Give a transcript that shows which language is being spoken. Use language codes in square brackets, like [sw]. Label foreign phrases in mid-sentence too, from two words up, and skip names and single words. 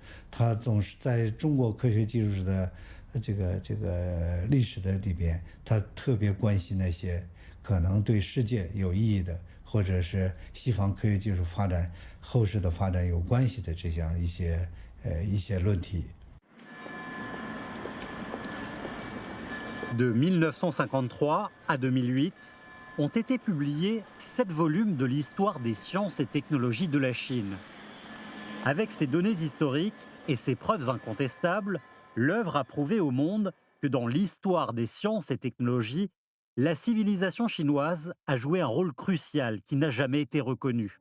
[zh] 他总是在中国科学技术史的这个历史的里边，他特别关心那些可能对世界有意义的，或者是西方科学技术发展后世的发展有关系的这样一些论题。 [fr] De 1953 à 2008, ont été publiés 7 volumes de l'histoire des sciences et technologies de la Chine. Avec ses données historiques et ses preuves incontestables, l'œuvre a prouvé au monde que dans l'histoire des sciences et technologies, la civilisation chinoise a joué un rôle crucial qui n'a jamais été reconnu.